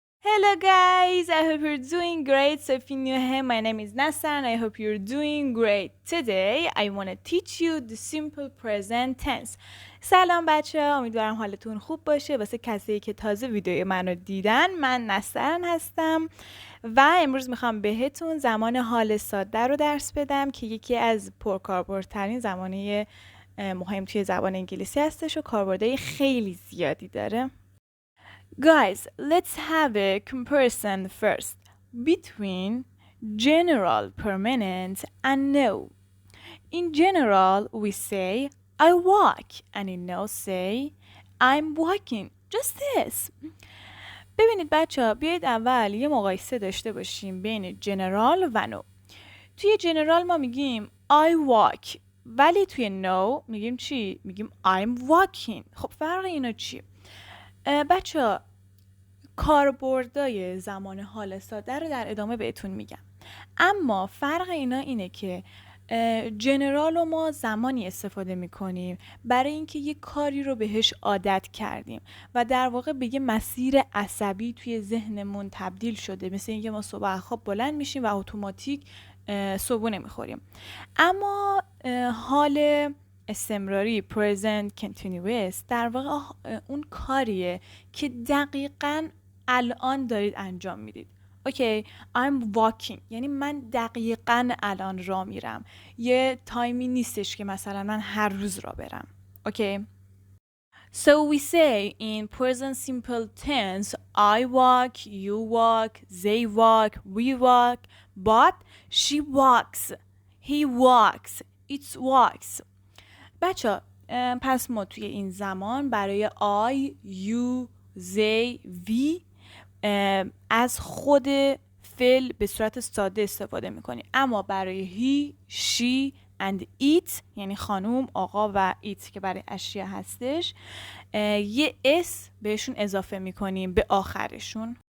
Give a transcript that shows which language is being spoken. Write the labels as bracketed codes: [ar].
[en] Hello guys, I hope you're doing great. So if you're new here, my name is Nasser and I hope you're doing great. Today I want to teach you the simple present tense. [fa] سلام بچه ها، امیدوارم حالتون خوب باشه. واسه کسایی که تازه ویدیو منو دیدن، من نسترن هستم و امروز میخوام بهتون زمان حال ساده رو درس بدم که یکی از پرکاربردترین زمانه مهم توی زبان انگلیسی هستش و کاربردهای خیلی زیادی داره. [en] Guys, let's have a comparison first between general, permanent, and no. In general, we say I walk, and in no say I'm walking. Just this. [fa] ببینید بچه ها، بیایید اول یه مقایسه داشته باشیم بین جنرال و نو. توی جنرال ما میگیم [en] I walk، [fa] ولی توی نو میگیم چی؟ میگیم [en] I'm walking. [fa] خب فرق اینا چیه؟ بچه ها، کاربردای زمان حال ساده رو در ادامه بهتون میگم، اما فرق اینا اینه که جنرال رو ما زمانی استفاده میکنیم برای اینکه یه کاری رو بهش عادت کردیم و در واقع به یه مسیر عصبی توی ذهنمون تبدیل شده، مثل اینکه ما صبح خواب بلند میشیم و اتوماتیک صبحونه میخوریم. اما حال استمراری present continuous در واقع اون کاریه که دقیقاً الان دارید انجام میدید. اوکی، [en] I'm walking [fa] یعنی من دقیقاً الان راه میرم، یه تایمی نیستش که مثلا من هر روز راه برم. اوکی. [en] So we say in present simple tense I walk, you walk, they walk, we walk, but she walks, he walks, it walks. [fa] بچه پس ما توی این زمان برای [en] I, you, they, we [fa] از خود فعل به صورت ساده استفاده میکنیم، اما برای [en] he, she and it [fa] یعنی خانوم، آقا و it که برای اشیا هستش یه اس بهشون اضافه میکنیم به آخرشون.